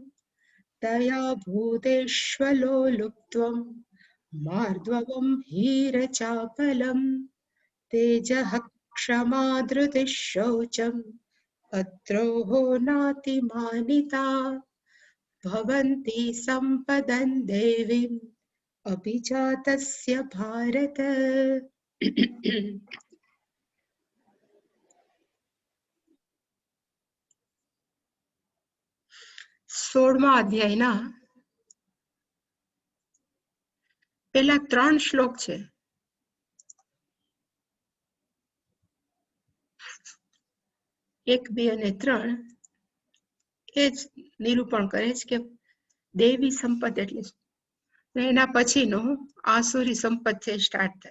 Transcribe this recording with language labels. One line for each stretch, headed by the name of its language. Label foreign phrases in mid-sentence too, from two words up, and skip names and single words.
Sanskrit: दया भूतेष्वलोलुप्त्वम् मार्दवम् हीरचापलम् तेजः क्षमा धृतिः शौचम् अद्रोहो नातिमानिता भवन्ति सम्पदन् देवीम् अभिजातस्य भारत.
Gujarati: 16મા અધ્યાયના પેલા 3 શ્લોક છે. 1, 2 અને 3 એ જ નિરૂપણ કરે છે કે દેવી સંપદ એટલે એના પછીનો આસુરી સંપદ છે સ્ટાર્ટ થાય.